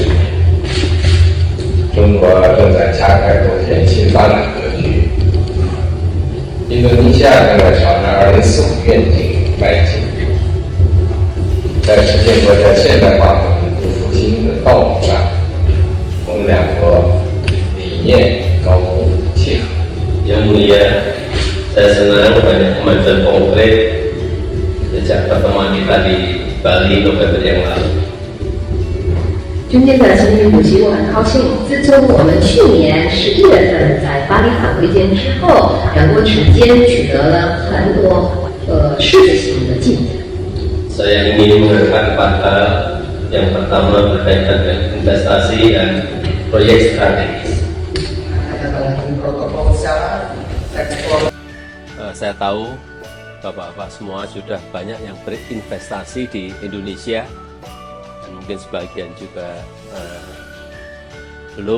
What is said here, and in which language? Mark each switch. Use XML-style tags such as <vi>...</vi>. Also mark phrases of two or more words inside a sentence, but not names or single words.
<zh>年，中国正在加快构建新发展格局，印度尼西亚正在朝着2045愿景迈进，在实现国家现代化和民族复兴的道路上，我们两国理念高度契合。</zh> <id>Yang mulia, saya senang banyak kemajuan konkret sejak pertemuan kita di Bali November yang lalu.</id> <zh>今天的习近平主席，我很高兴，自从我们去年11月份在巴黎坦会见之后，两国之间取得了很多实质性的进展。</zh> <id>Saya ingin mengangkat 4 hal. Yang pertama berkaitan dengan investasi dan proyek strategis. Saya tahu Bapak-bapak semua sudah banyak yang berinvestasi di Indonesia dan mungkin sebagian juga belum.</id>